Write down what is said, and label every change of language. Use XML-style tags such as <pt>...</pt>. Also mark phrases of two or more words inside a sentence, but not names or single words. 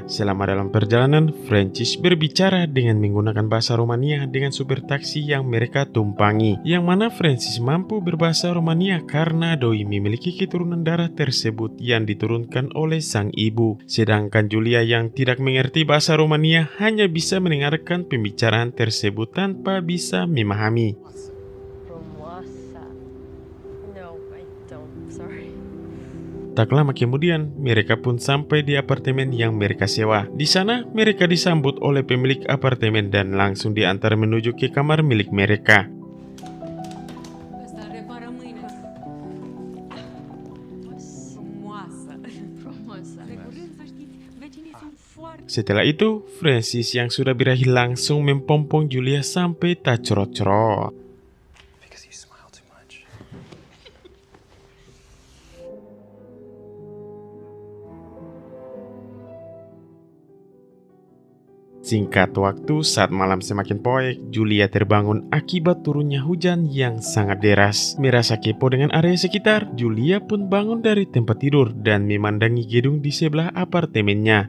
<id>Selama dalam perjalanan, Francis berbicara dengan menggunakan bahasa Romania dengan supir taksi yang mereka tumpangi, yang mana Francis mampu berbahasa Romania karena doi memiliki keturunan darah tersebut yang diturunkan oleh sang ibu. Sedangkan Julia yang tidak mengerti bahasa Romania hanya bisa mendengarkan pembicaraan tersebut tanpa bisa memahami.</id> <en>Formosa. No, I don't. Sorry.</en> <id>Tak lama kemudian, mereka pun sampai di apartemen yang mereka sewa. Di sana, mereka disambut oleh pemilik apartemen dan langsung diantar menuju ke kamar milik mereka.</id> <ro>Ăsta repară mâine. Frumoasă. Frumosa. De curând, să știți, vecinii sunt foarte...</ro> <id>Setelah itu, Francis yang sudah birahi langsung mempompong Julia sampai tak cerot-cerot.</id> <en>Because you smile too much.</en> <id>Singkat waktu, saat malam semakin poek, Julia terbangun akibat turunnya hujan yang sangat deras. Merasa kepo dengan area sekitar, Julia pun bangun dari tempat tidur dan memandangi gedung di sebelah apartemennya.</id>